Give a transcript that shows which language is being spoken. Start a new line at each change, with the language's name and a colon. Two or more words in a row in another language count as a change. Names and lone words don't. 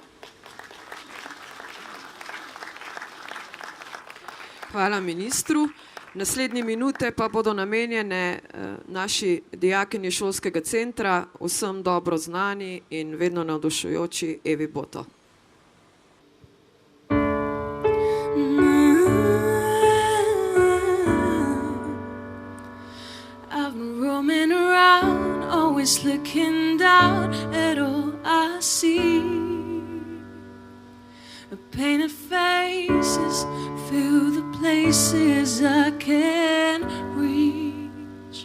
Slovenian: Hvala ministru. Naslednje minute pa bodo namenjene naši dijakinji šolskega centra, vsem dobro znani in vedno navdušujoči Evi Boto.
English: Always looking down at all I see. Painted faces fill the places I can't reach.